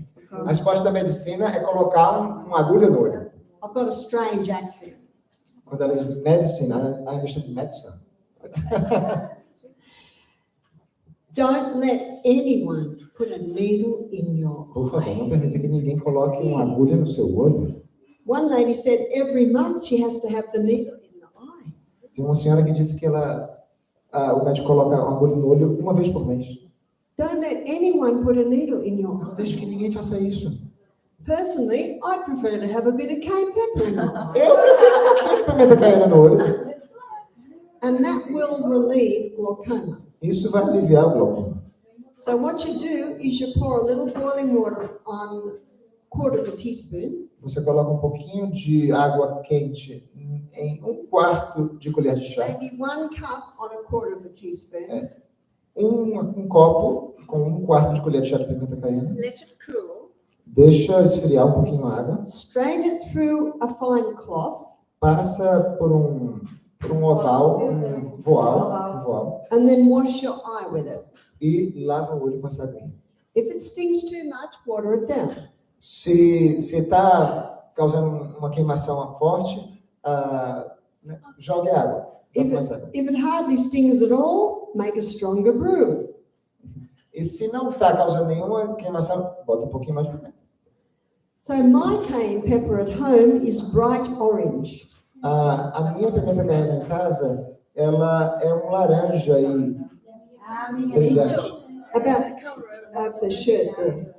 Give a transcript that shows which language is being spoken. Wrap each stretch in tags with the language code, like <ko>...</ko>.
<pt>A resposta da medicina é colocar uma agulha no olho.</pt> <en>I've got a strange accent.</en> <pt>Quando ela diz medicine,</pt> <en>I understand medicine. Don't let anyone put a needle in your</en> <pt>Por favor, não</pt> <en>eye.</en> <pt>permita que ninguém coloque uma agulha no seu olho.</pt> <en>One lady said every month she has to have the needle in the eye.</en> <pt>Tem uma senhora que disse que o médico coloca uma agulha no olho uma vez por mês.</pt> <en>Don't let anyone put a needle in your</en> <pt>Não</pt> <en>eye.</en> <pt>deixe que ninguém faça isso.</pt> <en>Personally, I prefer to have a bit of cayenne pepper in my eye.</en> <pt>Eu prefiro um pouquinho de pimenta caiena no olho.</pt> <en>And that will relieve glaucoma.</en> <pt>Isso vai aliviar o glaucoma.</pt> <en>So what you do is you pour a little boiling water on a quarter of a teaspoon.</en> <pt>Você coloca um pouquinho de água quente em 1/4 de colher de chá.</pt> <en>Maybe 1 cup on a quarter of a teaspoon.</en> <pt>Um copo com 1/4 de colher de chá de pimenta caiena.</pt> <en>Let it cool.</en> <pt>Deixa esfriar um pouquinho a água.</pt> <en>Strain it through a fine cloth.</en> <pt>Passa por um oval, um voal,</pt> <en>And then wash your eye with it.</en> <pt>e lava o olho com essa aguinha.</pt> <en>If it stings too much, water it down.</en> <pt>Se está causando uma queimação forte, né, jogue água. Jogue mais água.</pt> <en>If it hardly stings at all, make a stronger brew.</en> <pt>E se não está causando nenhuma queimação, bota um pouquinho mais de pimenta.</pt> <en>So my cayenne pepper at home is bright orange.</en> <pt>A minha pimenta caiena em casa, ela é um laranja e brilhante,</pt> <en>About the color of the shirt there.</en>